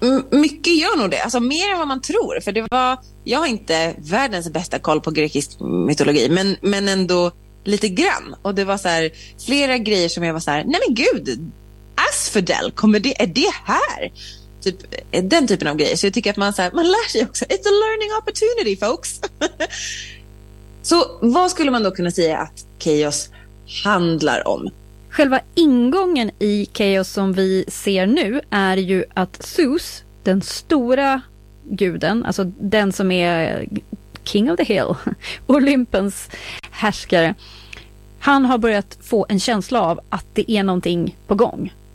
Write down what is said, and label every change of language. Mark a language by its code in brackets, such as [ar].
[sv] Mycket gör nog det, alltså mer än vad man tror, för det var, jag har inte världens bästa koll på grekisk mytologi, men ändå lite grann. Och det var så här, flera grejer som jag var så här, nej men gud, Asphodel, kommer det, är det här? Typ, den typen av grejer. Så jag tycker att man, så här, man lär sig också. [en] It's a learning opportunity, folks. [sv] Så vad skulle man då kunna säga att Chaos handlar om? Själva ingången i Chaos som vi ser nu är ju att Zeus, den stora guden, alltså den som är [en] king of the hill, [sv] Olympens härskare, han har börjat få en känsla av att det är någonting på gång.